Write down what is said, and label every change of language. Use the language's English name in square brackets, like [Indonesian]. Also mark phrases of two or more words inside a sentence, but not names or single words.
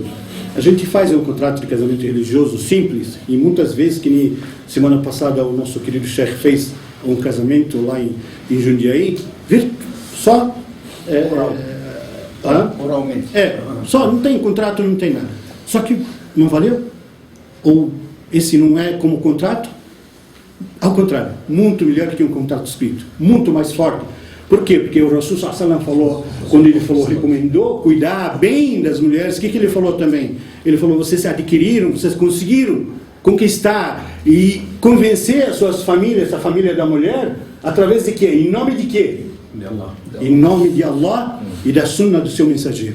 [Portuguese] A gente faz um contrato de casamento religioso simples, e muitas vezes, que nem semana passada o nosso querido Sheikh fez um casamento lá em Jundiaí, só oralmente. Só, não tem contrato, não tem nada. Só que não valeu? Ou esse não é como contrato? Ao contrário, muito melhor que um contrato escrito, muito mais forte. Por quê? Porque o Rasul [Arabic] صلى الله عليه وسلم [Portuguese] falou, quando ele falou, recomendou cuidar bem das mulheres, o que ele falou também? Ele falou, vocês adquiriram, vocês conseguiram conquistar e convencer as suas famílias, a família da mulher, através de quê? Em nome de quê? De Allah. Em nome de Allah e da sunna do seu mensageiro.